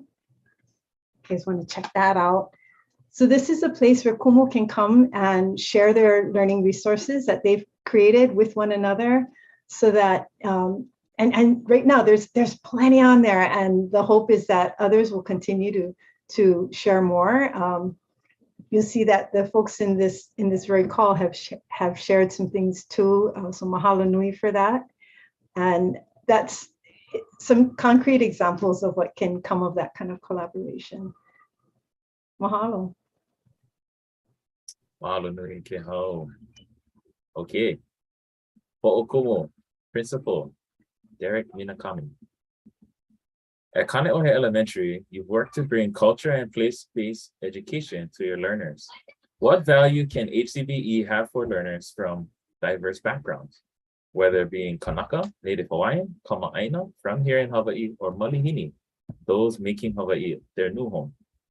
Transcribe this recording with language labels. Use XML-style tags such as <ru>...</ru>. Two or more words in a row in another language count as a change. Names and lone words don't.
<en>You guys want to check that out. So this is a place where kumu can come and share their learning resources that they've created with one another, so that and right now there's plenty on there, and the hope is that others will continue to share more. You'll see that the folks in this very call have shared some things too, so</en> <haw>mahalo nui</haw> <en>for that. And that's some concrete examples of what can come of that kind of collaboration. Mahalo.</en> <haw>Mahalo nui Kehau. Okay.</haw> <en>Ho'okumu, Principal Derek Minakimi. At Kane'ohe Elementary, you've worked to bring culture and place-based education to your learners. What value can Hcbe have for learners from diverse backgrounds, whether being Kanaka, Native Hawaiian, Kama'aina, from here in Hawaii, or Malihini, those making Hawaii their new home?</en>